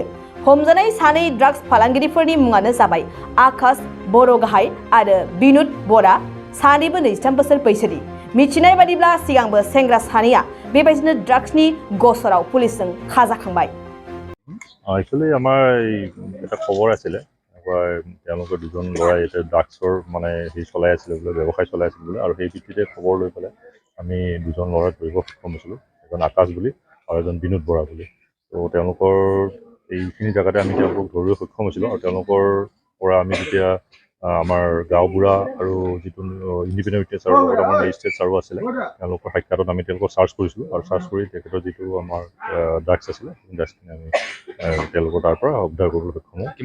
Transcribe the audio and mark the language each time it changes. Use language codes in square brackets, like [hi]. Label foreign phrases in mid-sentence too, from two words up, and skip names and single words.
[brx] हमजानाय सानै ड्राग्स फालांगिरिफोरनि मुङानो जाबाय आकाश बरगाहाय आरो बिनुद बरा, सानैबो 23 बोसोर बैसोनि। मिथिनाय बादिब्ला सिगांबो सेंग्रा सानैया बेबायदिनो ड्राग्सनि गसराव पुलिसजों खाजाखांबाय। [as] एक्चुअली আমাৰ এটা খবৰ আছিলে তেওঁলোকৰ দুজন ল'ৰাই এটা ড্ৰাগছৰ মানে চলাই আছিলে বোলে, ব্যৱসায় চলাই আছিল বোলে, আৰু সেই ভিত্তিতে খবৰ লৈ পেলাই আমি দুজন ল'ৰা ধৰিব সক্ষম হৈছিলোঁ, এজন আকাশ বুলি আৰু এজন বিনোদ বৰা বুলি। তো তেওঁলোকৰ এইখিনি জেগাতে আমি তেওঁলোকক ধৰিব সক্ষম হৈছিলোঁ, আৰু তেওঁলোকৰ পৰা আমি যেতিয়া আমাৰ গাঁওবুঢ়া আৰু যিটো [en] independent witness [as] লগত আমাৰ মেজিষ্ট্ৰেট ছাৰো আছিলে, তেওঁলোকৰ সাক্ষাতত আমি তেওঁলোকক চাৰ্চ কৰিছিলোঁ, আৰু চাৰ্চ কৰি তেখেতৰ যিটো আমাৰ ড্ৰাগছ আছিলে ড্ৰাগছখিনি আমি তেওঁলোকৰ তাৰ পৰা উদ্ধাৰ কৰিবলৈ সক্ষম হওঁ।